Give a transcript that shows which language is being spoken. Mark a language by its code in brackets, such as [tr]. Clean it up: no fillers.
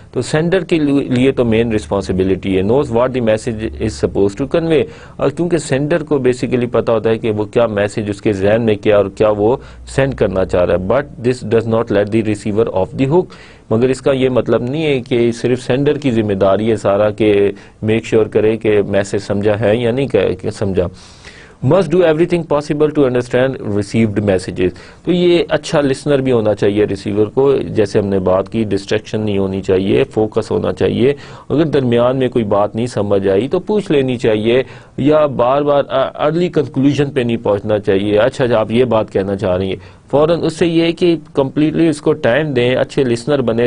[ur] تو سینڈر کے لیے تو مین رسپانسبلٹی ہے, [en] knows what the message is supposed to convey, [ur] اور کیونکہ سینڈر کو بیسیکلی پتا ہوتا ہے کہ وہ کیا میسج اس کے ذہن میں کیا اور کیا وہ سینڈ کرنا چاہ رہا ہے. [en] but this does not let the receiver off the hook, [ur] مگر اس کا یہ مطلب نہیں ہے کہ صرف سینڈر کی ذمہ داری ہے سارا کہ میک شیور کرے کہ میسج سمجھا ہے یا نہیں سمجھا. [en] must do everything possible to understand received messages. [ur] تو یہ اچھا لسنر بھی ہونا چاہیے ریسیور کو, جیسے ہم نے بات کی ڈسٹریکشن نہیں ہونی چاہیے, فوکس ہونا چاہیے. اگر درمیان میں کوئی بات نہیں سمجھ آئی تو پوچھ لینی چاہیے, یا بار بار ارلی کنکلوژن پہ نہیں پہنچنا چاہیے. اچھا آپ یہ بات کہنا چاہ رہی ہیں, فوراً اس سے یہ ہے کہ کمپلیٹلی اس کو ٹائم دیں, اچھے لسنر بنے.